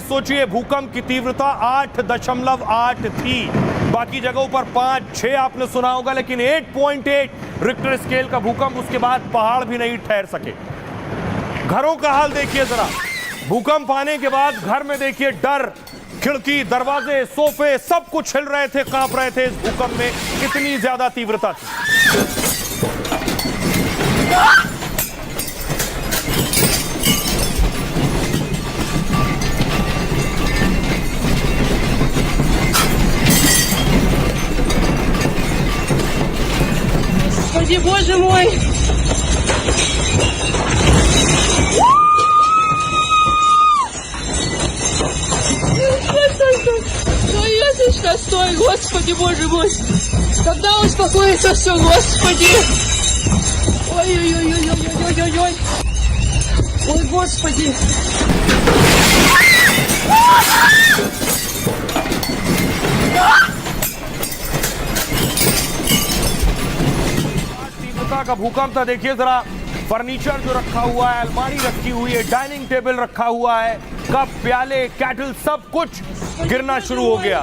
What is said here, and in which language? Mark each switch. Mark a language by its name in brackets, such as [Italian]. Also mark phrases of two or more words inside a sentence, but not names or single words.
[Hindi] सोचिए भूकंप की तीव्रता 8.8 थी, बाकी जगहों पर 5-6 आपने सुना होगा, लेकिन 8.8 [English] Richter scale [Hindi] का भूकंप, उसके बाद पहाड़ भी नहीं ठहर सके। घरों का हाल देखिए जरा, भूकंप आने के बाद घर में देखिए डर, खिड़की, दरवाजे, सोफे सब कुछ हिल रहे थे, कांप रहे थे। इस भूकंप में इतनी ज्यादा तीव्रता थी। [Russian] Господи, боже мой! Стой, Ясочка, стой, Господи, боже мой! Когда успокоится все, Господи! Ой-ой-ой-ой-ой-ой-ой-ой! Ой, Господи! [Hindi] का भूकंप था। देखिए जरा फर्नीचर जो रखा हुआ है, अलमारी रखी हुई है, [English] dining table [Hindi] रखा हुआ है, कप, प्याले, कैटल सब कुछ गिरना शुरू हो गया।